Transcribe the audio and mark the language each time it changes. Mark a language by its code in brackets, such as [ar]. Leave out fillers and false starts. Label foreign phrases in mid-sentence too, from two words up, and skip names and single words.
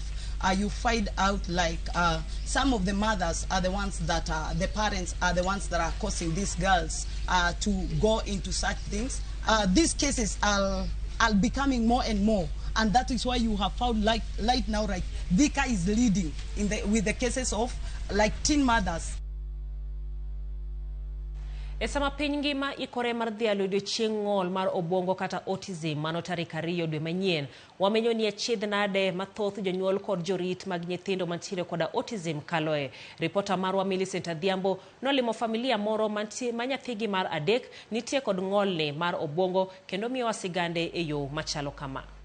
[en] You find out like some of the mothers are the ones that the parents are the ones that are causing these girls to go into such things. These cases are becoming more and more. And that is why you have found like right now, right, Thika is leading with the cases of like teen mothers. [luo] Esama piny ngima ikore mar dhialo odiochieng' ng'ol mar obwongo kata autism mano tarik 2 dwe manyien. Wamenyo ni achiedh nade mathoth jonyuol kod jorit mag nyithindo mantiere kod autism kaloe. Ripota marwa Millicent Adhiambo nolimo familia moro ma nyathigi mar 3 nitie kod ng'olni mar obwongo kendo miyo wasigande e yo machalo kama.